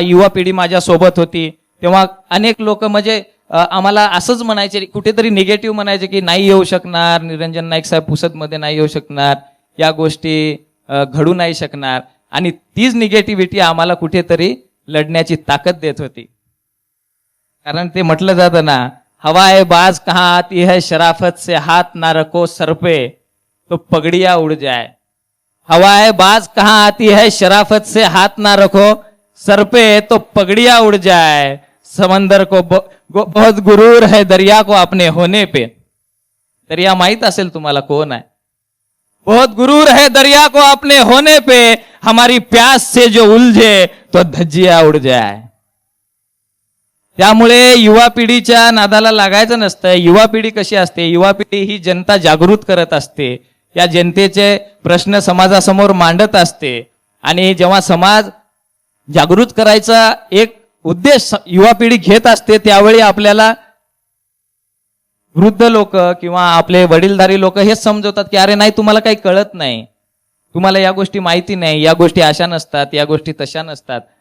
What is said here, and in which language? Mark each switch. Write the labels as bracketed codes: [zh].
[mr] युवा पिढी माझ्या सोबत होती तेव्हा अनेक लोक म्हणजे आम्हाला असंच म्हणायचे, कुठेतरी निगेटिव्ह म्हणायचे की नाही येऊ शकणार, निरंजन नाईक साहेब पुसदमध्ये नाही येऊ शकणार, या गोष्टी घडू नाही शकणार. आणि तीच निगेटिव्हिटी आम्हाला कुठेतरी लढण्याची ताकद देत होती. कारण ते म्हटलं जातं ना, [hi] हवाए बाज कहाँ आती है शराफत से हाथ ना रखो सर पे तो पगड़िया उड़ जाए. हवाए बाज कहाँ आती है शराफत से हाथ ना रखो सर पे तो पगड़िया उड़ जाए. समंदर को बहुत गुरूर है दरिया को अपने होने पे. [mr] दरिया माहित असेल तुम्हाला कोण आहे. [hi] बहुत गुरूर है दरिया को अपने होने पे, हमारी प्यास से जो उलझे तो धज्जिया उड़ जाए. [mr] त्यामुळे युवा पिढीच्या नादाला लागायचं नसतं. युवा पिढी कशी असते, युवा पिढी ही जनता जागृत करत असते, या जनतेचे प्रश्न समाजासमोर मांडत असते. आणि जेव्हा समाज जागृत करायचा एक उद्देश युवा पिढी घेत असते, त्यावेळी आपल्याला वृद्ध लोक किंवा आपले वडीलधारी लोक हेच समजवतात की अरे नाही, तुम्हाला काही कळत नाही, तुम्हाला या गोष्टी माहिती नाही, या गोष्टी अशा नसतात, या गोष्टी तशा नसतात.